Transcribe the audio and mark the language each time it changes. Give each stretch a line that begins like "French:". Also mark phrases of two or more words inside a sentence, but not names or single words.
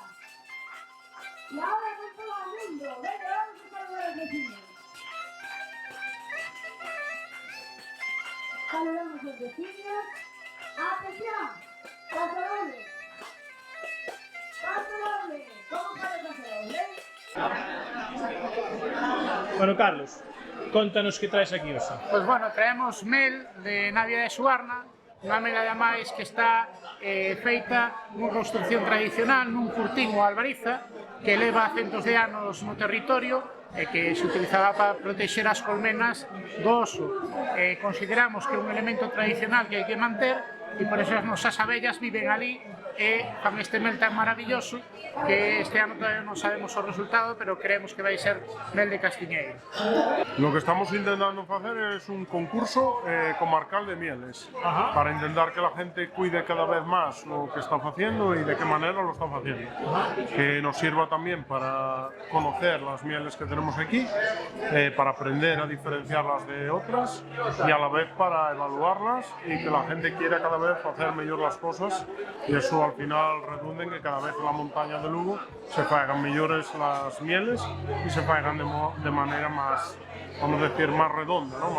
Spanish: Y ahora con todo el mundo. Venga, vamos a saludar a los vecinos. Saludamos a los vecinos. ¡Atención! ¡Pasodoble! ¡Pasodoble! ¿Cómo sale pasodoble? Bueno, Carlos,
Galician: contanos que traes aquí hoxe. Pois bueno, traemos mel de Navia de Suarna, unha mel ademais que está feita nunha construcción tradicional nun curtín ou albariza que leva centos de anos no territorio e que se utilizaba para protexer as colmenas do oso. Consideramos que é un elemento tradicional que hai que manter e por eso as nosas abellas viven ali e fan este mel tan maravilloso que este ano todavía non sabemos o resultado, pero creemos que vai ser mel de castiñeiro.
Spanish: Lo que estamos intentando hacer es un concurso comarcal de mieles. Ajá. Para intentar que la gente cuide cada vez más lo que está haciendo y de qué manera lo están haciendo. Ajá. Que nos sirva también para conocer las mieles que tenemos aquí, para aprender a diferenciarlas de otras y a la vez para evaluarlas y que la gente quiera cada vez hacer mejor las cosas y eso al final redunda en que cada vez en la montaña de Lugo se hagan mejores las mieles y se hagan de manera más, vamos a decir, más redonda, ¿no?